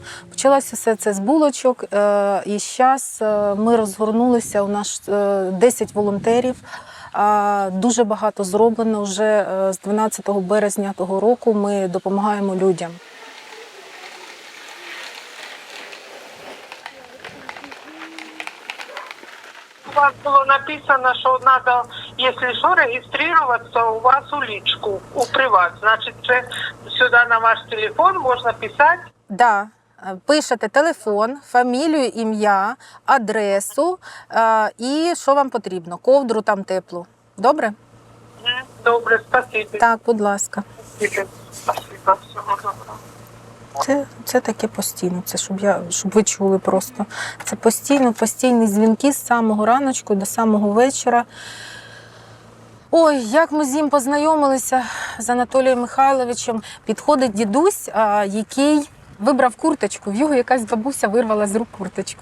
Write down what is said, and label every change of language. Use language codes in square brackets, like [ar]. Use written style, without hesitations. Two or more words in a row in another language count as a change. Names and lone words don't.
[uk] Почалося все це з булочок, і зараз ми розгорнулися, у нас 10 волонтерів, дуже багато зроблено. Вже з 12 березня того року ми допомагаємо людям. [ru] У вас было написано, что надо, если что, регистрироваться у вас у личку, у приват. Значит, сюда на ваш телефон можно писать. Да. [uk] Пишете телефон, фамілію, ім'я, адресу і що вам потрібно. Ковдру там теплу. Добре? Добре, спасибо. Так, будь ласка. [ru] Спасибо, всего доброго. [uk] Це таке постійно, це щоб ви чули просто. Це постійні дзвінки з самого раночку до самого вечора. Ой, як ми з ним познайомилися, з Анатолієм Михайловичем. Підходить дідусь, який вибрав курточку, в його якась бабуся вирвала з рук курточку.